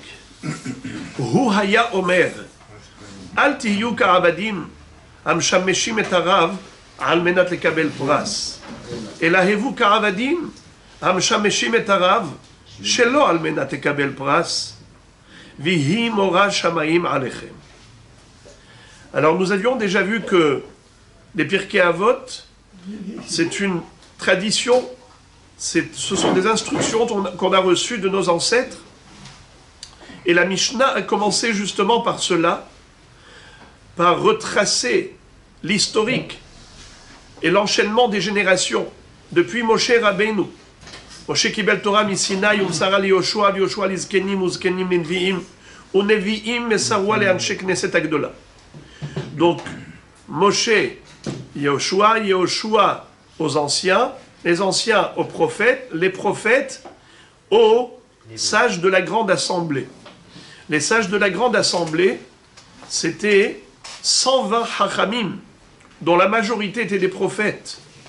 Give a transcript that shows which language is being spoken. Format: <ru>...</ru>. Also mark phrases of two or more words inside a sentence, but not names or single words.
<he>הוא היה אומר, אל תהיו כעבדים, המשמשים את הרב על מנת לקבל פרס. אלא הבו כעבדים המשמשים את הרב שלא על מנת לקבל פרס, ויהי מורא שמיים עליכם.</he> <fr>Alors nous avions déjà vu que les Pirkei Avot, c'est une tradition, ce sont des instructions qu'on a reçues de nos ancêtres, et la Mishnah a commencé justement par cela, par retracer l'historique et l'enchaînement des générations depuis Moshe Rabbeinu.</fr> <he>משה קיבל תורה מסיני ומסרה ליהושע לזקנים וזקנים לנביאים ונביאים מסרוה לאנשי כנסת הגדולה.</he> <fr>Donc Moshe, Yoshua aux anciens, les anciens aux prophètes, les prophètes aux sages de la grande assemblée. Les sages de la grande assemblée, c'était 120 hachamim, dont la majorité étaient des prophètes.</fr>